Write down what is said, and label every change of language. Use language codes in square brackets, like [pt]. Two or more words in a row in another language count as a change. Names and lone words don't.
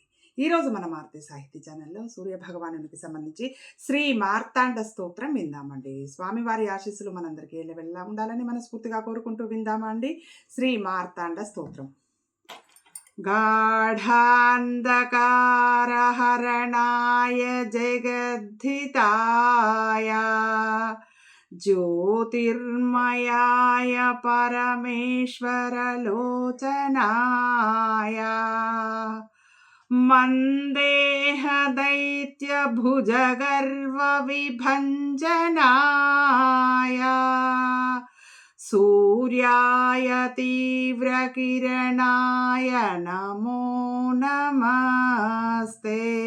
[te] ఈరోజు మన మారుతి సాహితీ ఛానల్లో సూర్య భగవానునికి సంబంధించి శ్రీ మార్తాండ స్తోత్రం విందామండి. స్వామివారి ఆశీస్సులు మనందరికీ ఎల్లవెల్లా ఉండాలని మనస్ఫూర్తిగా కోరుకుంటూ విందామా అండి. శ్రీ మార్తాండ స్తోత్రం. [sa] గాఢాంధకారహరణాయ జగద్ధితాయ ज्योतिर्मयाय परमेश्वरलोचनाय मन्देह दैत्यभुजगर्वविभञ्जनाय सूर्याय तीव्रकिरणाय नमो नमस्ते